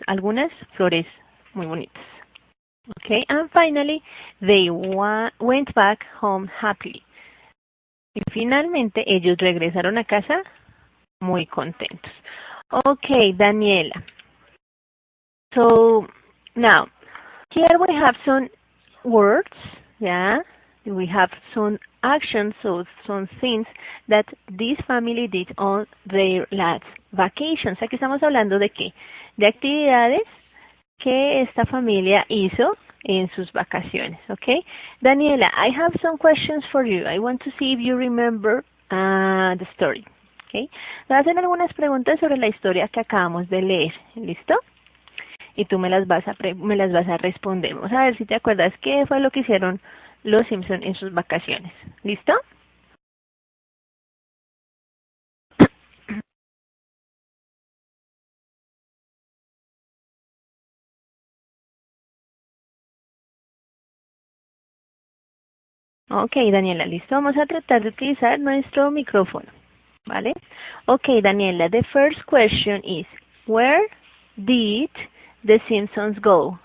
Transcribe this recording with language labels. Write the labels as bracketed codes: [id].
[es] Algunas flores muy bonitas. [en] Okay. And finally, they went back home happily. [es] Y finalmente ellos regresaron a casa muy contentos. Ok, Daniela. [en] So now, here we have some words, yeah. We have some actions, so some things that this family did on their last vacations. [es] Aquí estamos hablando de qué? De actividades que esta familia hizo en sus vacaciones, okay? [en] Daniela, I have some questions for you. I want to see if you remember the story, okay? [es] Te voy a hacer algunas preguntas sobre la historia que acabamos de leer, ¿listo? Y tú me las vas a responder. Vamos a ver si te acuerdas qué fue lo que hicieron los Simpson en sus vacaciones. ¿Listo? Ok, Daniela, listo. Vamos a tratar de utilizar nuestro micrófono. ¿Vale? [en] Ok, Daniela, the first question is, where did the Simpsons go?